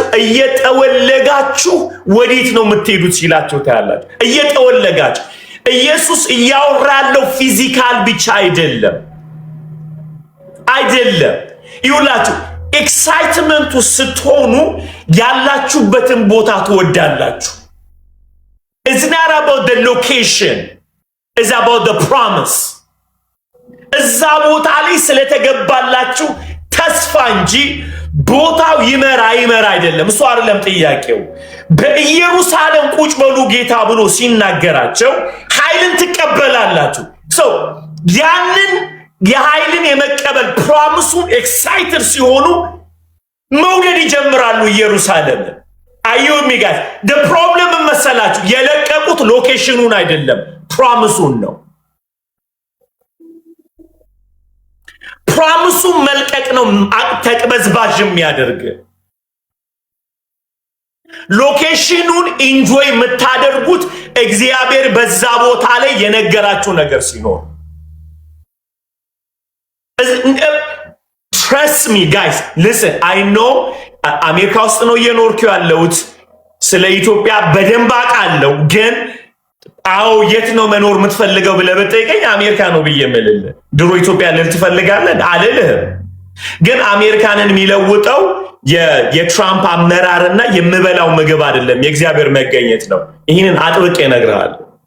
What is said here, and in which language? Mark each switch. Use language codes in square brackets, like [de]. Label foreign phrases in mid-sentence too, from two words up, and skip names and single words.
[am] እየጠወለጋችሁ ወዴት ነው የምትሄዱት ሲላችሁ ታያላችሁ። እየጠወለጋችሁ ኢየሱስ እያወራ ያለው ፊዚካል ብቻ አይደለም። ይኸውላችሁ ኤክሳይትመንቱ ስትሆኑ ያላችሁበትን ቦታ ትወዳላችሁ። It's [en] not about the location, it's about the promise። [am] እዛ ቦታ ላይ ስለተገባላችሁ ተስፋ እንጂ ቦታው ይመራ አይደለም። እሱ አይደለም ጥያቄው። በኢየሩሳሌም ቁጭ በሉ ጌታ ብሎ ሲናገራቸው ኃይልን ትቀበላላችሁ። ያንን የኃይልን የመቀበል ፕሮሚሱን ኤክሳይትድ ሲሆኑ መውደድ ይጀምራሉ ኢየሩሳሌም። አዩሚ ጋይስ [en] the problem [am] መሰላችሁ የለቀቁት ሎኬሽኑን አይደለም ፕሮሚሱን ነው። ፕሮሚሱን መልቀቅ ነው ተቅበዝባዥ የሚያደርግ። ሎኬሽኑን ኢንጆይ የምታደርጉት እግዚአብሔር በዛ ቦታ ላይ የነገራችሁ ነገር ሲኖር። [en] Trust me guys, listen, I know [am] አሜሪካ ውስጥ ነው እየኖርኩ ያለሁት። ስለ ኢትዮጵያ በደንብ አውቃለሁ። ግን አዎ የት ነው መኖር የምትፈልገው ብለህ ብትጠይቀኝ አሜሪካ ነው ብዬ የምልልህ። ድሮ ኢትዮጵያ ልል ትፈልጋለህ አልልህም። ግን አሜሪካንን የሚለውጠው የትራምፕ አመራርና የምበላው ምግብ አይደለም፣ የእግዚአብሔር መገኘት ነው። ይህንን አጥብቄ እነግርሃለሁ።